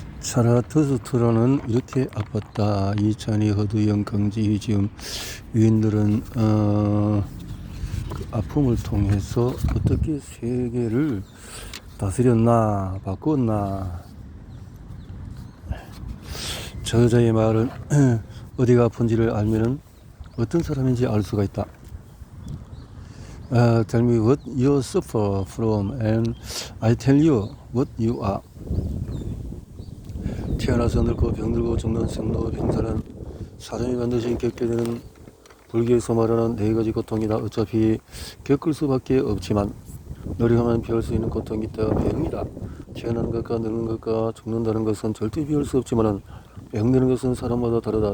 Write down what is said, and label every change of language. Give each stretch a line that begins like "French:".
Korean: 자라투스트라는 이렇게 아팠다. 이찬희, 허두영, 강지, 지금 위인들은 그 아픔을 통해서 어떻게 세계를 다스렸나, 바꿨나. 저자의 말은 어디가 아픈지를 알면은 어떤 사람인지 알 수가 있다.
English: Tell me what you suffer from, and I tell you what you are.
Korean: 태어나서 늙고 병들고 죽는 생로병사는 사람이 반드시 겪게 되는 불교에서 말하는 네 가지 고통이다. 어차피 겪을 수밖에 없지만 노력하면 피할 수 있는 고통이 있다. 병이다. 태어나는 것과 늙는 것과 죽는다는 것은 절대 피할 수 없지만은 병드는 것은 사람마다 다르다.